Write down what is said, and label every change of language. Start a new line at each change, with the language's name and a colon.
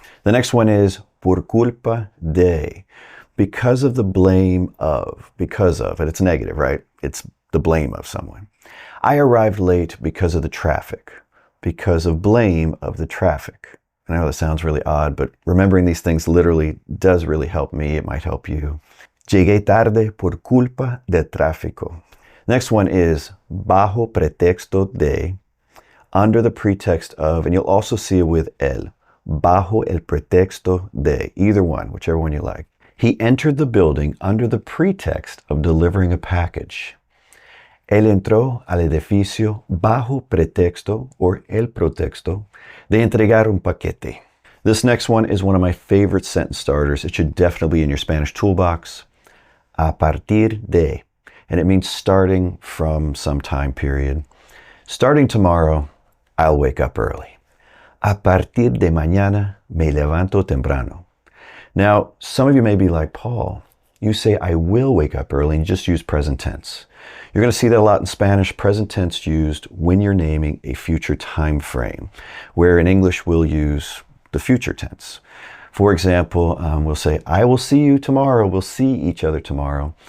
English: The next one is
Spanish: por culpa de,
English: because of the blame of, and it's negative, right? It's the blame of someone. I arrived late because of the traffic, because of blame of the traffic. I know that sounds really odd, but remembering these things literally does really help me. It might help you.
Spanish: Llegué tarde por culpa del tráfico.
English: Next one is
Spanish: bajo pretexto de,
English: under the pretext of, and you'll also see it with el,
Spanish: bajo el pretexto de,
English: either one, whichever one you like. He entered the building under the pretext of delivering a package.
Spanish: Él entró al edificio bajo pretexto, or el pretexto, de entregar un paquete.
English: This next one is one of my favorite sentence starters. It should definitely be in your Spanish toolbox.
Spanish: A partir de,
English: and it means starting from some time period. Starting tomorrow, I'll wake up early.
Spanish: A partir de mañana me levanto temprano.
English: Now, some of you may be like, Paul, you say I will wake up early and you just use present tense. You're going to see that a lot in Spanish, present tense used when you're naming a future time frame, where in English we'll use the future tense. For example, we'll say, I will see you tomorrow. We'll see each other tomorrow.